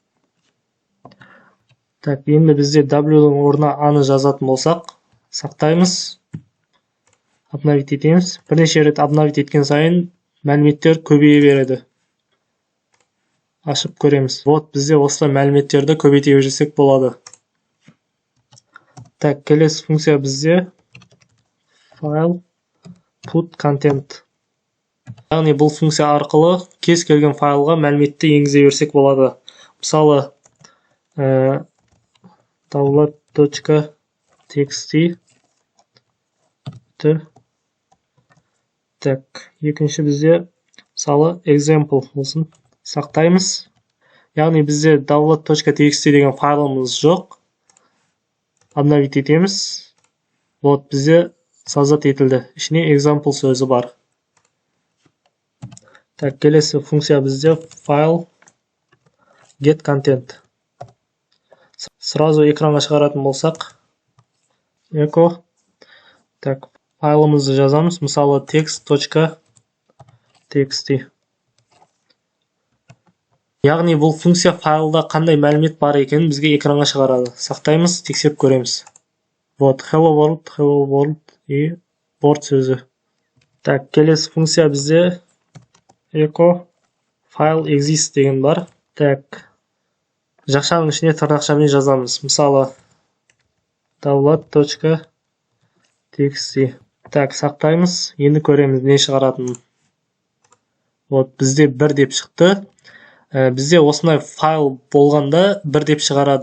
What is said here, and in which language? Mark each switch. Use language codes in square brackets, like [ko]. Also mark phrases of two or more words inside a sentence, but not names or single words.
[kk] Так, енді бізде W-ның орнына A-ны жазатын болсақ, сақтаймыз, обновить етеміз. Бірнеше рет обновить еткен сайын мәліметтер көбейе береді. Ашып көреміз. Вот, бізде осылай мәліметтерді көбейте берсек болады. Так, келесі функция бізде [en] file put content. [kk] Яғни бұл функция арқылы кез келген файлға мәліметті енгізе берсек болады. Мысалы, download.txt. Так, екінші бізде мысалы example болсын. Сақтаймыз. Яғни бізде download.txt деген файлымыз жоқ. Обновить етеміз. Вот, бізде созат етілді. Ішіне example сөзі бар. Так, келесі функция бізде [en] file get content. [kk] Сразу экранға шығаратын болсақ, echo. Так, файлымызды жазамыз. Мысалы, text.txt. Яғни бұл функция файлда қандай мәлімет бар екенін бізге экранға шығарады. Сақтаймыз, тексеріп көреміз. Вот, [en] hello world и board сөзі. [kk] Так, келесі функция бізде [en] echo file exist [kk] деген бар. Так, жақшаның ішіне тырнақшамен жазамыз. Мысалы, download.txt. Так, сақтаймыз, енді көреміз не шығаратынын. Вот, бізде 1 деп шықты. Бізде осындай файл болғанда 1 деп шығарады.